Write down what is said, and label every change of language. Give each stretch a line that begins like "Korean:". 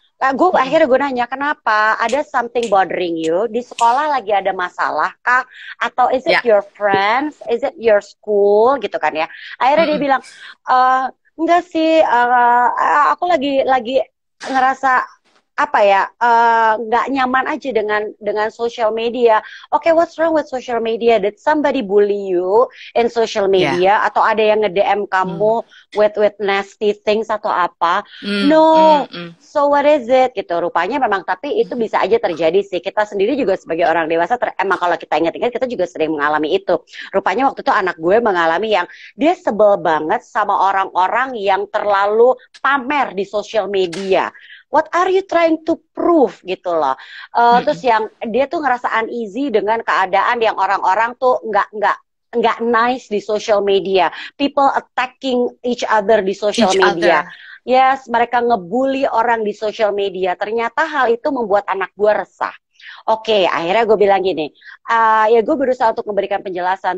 Indonesian: Gue akhirnya gue nanya kenapa ada
English: something bothering you
Indonesian: di sekolah, lagi ada masalah kah, atau
English: is it
Indonesian: Ya.
English: your friends, is it your school gitu kan ya.
Indonesian: Akhirnya dia bilang enggak sih, aku lagi ngerasa apa ya, nggak nyaman aja dengan social media.
English: Oke, what's wrong with social media? Did somebody bully you in social
Indonesian: Ya.
English: media?
Indonesian: Atau ada yang nge-DM kamu
English: with nasty things
Indonesian: atau apa? Hmm,
English: No. hmm. So what is it? Gitu.
Indonesian: Rupanya memang, tapi itu bisa aja terjadi sih. Kita sendiri juga sebagai orang dewasa, emang kalau kita ingat-ingat kita juga sering mengalami itu. Rupanya waktu itu anak gue mengalami yang dia sebel banget sama orang-orang yang terlalu pamer di social media.
English: What are you trying to prove gitu loh.
Indonesian: Terus yang dia tuh ngerasa uneasy dengan keadaan yang orang-orang tuh nggak nice di social media.
English: People attacking each other di social Each media. other.
Indonesian: Yes, mereka ngebully orang di social media. Ternyata hal itu membuat anak gue resah. Oke, akhirnya gue bilang gini, ya gue berusaha untuk memberikan penjelasan.